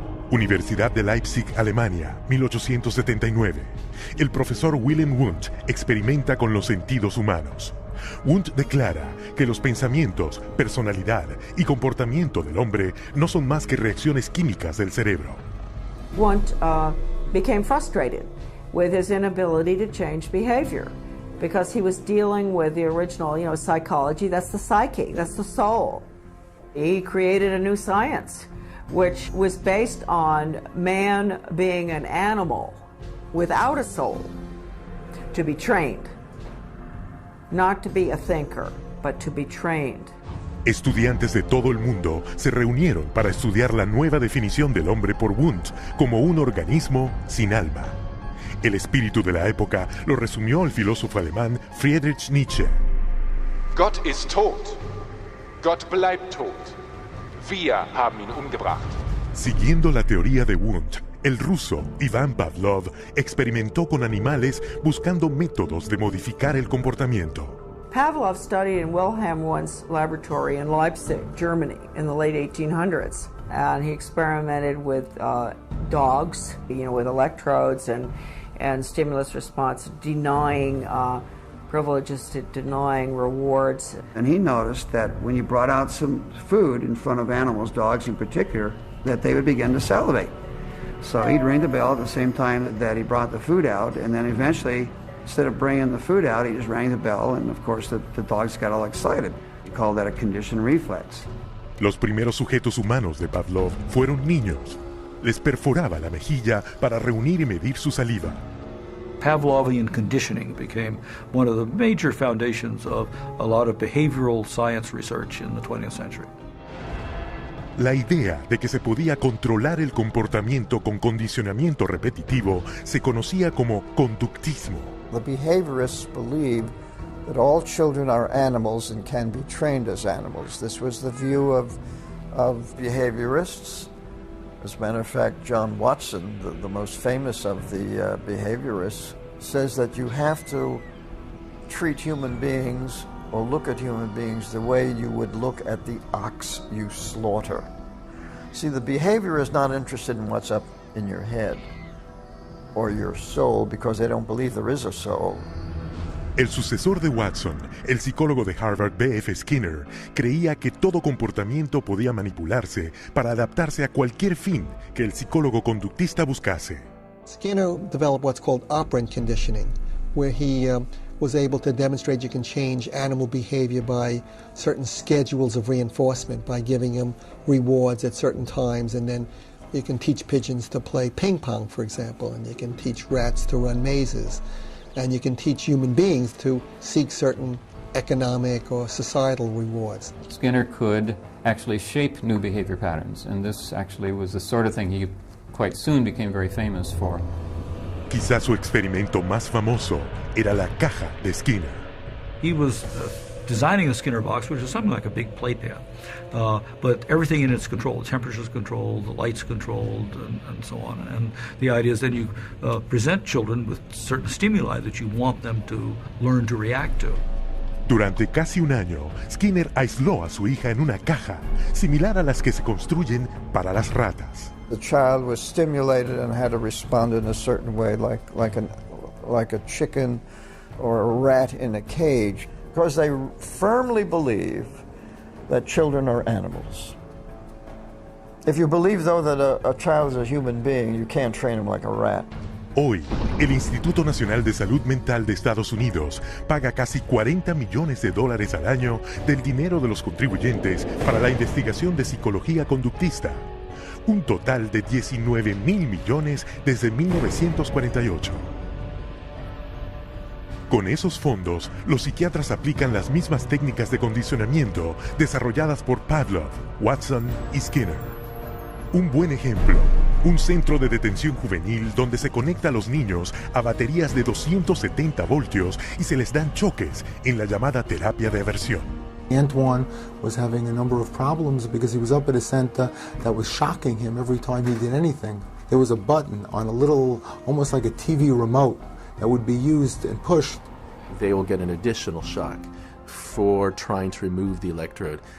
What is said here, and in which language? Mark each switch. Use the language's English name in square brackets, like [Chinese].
[Spanish] Universidad de Leipzig, Alemania, 1879. El profesor Wilhelm Wundt experimenta con los sentidos humanos. Wundt declara que los pensamientos, personalidad y comportamiento del hombre no son más que reacciones químicas del cerebro. [English] Wundt became frustrated with his inability to change behavior because he was dealing with the original, psychology. That's the psyche, that's the soul. He created a new science, which was based on man being an animal without a soul, to be trained. Not to be a thinker, but to be trained. [Spanish] Estudiantes de todo el mundo se reunieron para estudiar la nueva definición del hombre por Wundt como un organismo sin alma. El espíritu de la época lo resumió el filósofo alemán Friedrich Nietzsche. [German] Gott ist tot. Gott bleibt tot. Wir haben ihn umgebracht. [Spanish] Siguiendo la teoría de Wundt, el ruso Ivan Pavlov experimentó con animales buscando métodos de modificar el comportamiento. [English] Pavlov studied in Wilhelm Wundt's laboratory in Leipzig, Germany, in the late 1800s. And he experimented with dogs, with electrodes and stimulus response, denying privileges to denying rewards. And he noticed that when you brought out some food in front of animals, dogs in particular, that they would begin to salivate. So he'd ring the bell at the same time that he brought the food out, and then eventually, instead of bringing the food out, he just rang the bell, and of course the dogs got all excited. He called that a conditioned reflex. [Spanish] Los primeros sujetos humanos de Pavlov fueron niños. Les perforaba la mejilla para reunir y medir su saliva. [English] Pavlovian conditioning became one of the major foundations of a lot of behavioral science research in the 20th century. [Spanish] La idea de que se podía controlar el comportamiento con condicionamiento repetitivo se conocía como conductismo. [English] The behaviorists believed that all children are animals and can be trained as animals. This was the view of behaviorists. As a matter of fact, John Watson, the most famous of the behaviorists, says that you have to treat human beings or look at human beings the way you would look at the ox you slaughter. See, the behavior is not interested in what's up in your head or your soul because they don't believe there is a soul. [Spanish] El sucesor de Watson, el psicólogo de Harvard B.F. Skinner, creía que todo comportamiento podía manipularse para adaptarse a cualquier fin que el psicólogo conductista buscase. [English] Skinner developed what's called operant conditioning, where he was able to demonstrate you can change animal behavior by certain schedules of reinforcement, by giving them rewards at certain times, and then you can teach pigeons to play ping pong, for example, and you can teach rats to run mazes. And you can teach human beings to seek certain economic or societal rewards. Skinner could actually shape new behavior patterns, and this actually was the sort of thing he quite soon became very famous for. [Spanish] Quizás su experimento más famoso era la caja de Skinner. [English] He was designing a Skinner box, which is something like a big playpen, but everything in it's controlled. The temperature's controlled, the light's controlled, and so on. And the idea is then you present children with certain stimuli that you want them to learn to react to. [Spanish] Durante casi un año, Skinner aisló a su hija en una caja, similar a las que se construyen para las ratas. [English] The child was stimulated and had to respond in a certain way, like a chicken or a rat in a cage, because they firmly believe that children are animals. If you believe, though, that a child is a human being, you can't train him like a rat. [Spanish] Hoy, el Instituto Nacional de Salud Mental de Estados Unidos paga casi $40 millones al año del dinero de los contribuyentes para la investigación de psicología conductista. Un total de $19,000 millones desde 1948. Con esos fondos, los psiquiatras aplican las mismas técnicas de condicionamiento desarrolladas por Pavlov, Watson y Skinner. Un buen ejemplo, un centro de detención juvenil donde se conecta a los niños a baterías de 270 voltios y se les dan choques en la llamada terapia de aversión. [English] Antoine was having a number of problems because he was up at a center that was shocking him every time he did anything. There was a button on a little, almost like a TV remote, that would be used and pushed. They will get an additional shock for trying to remove the electrode.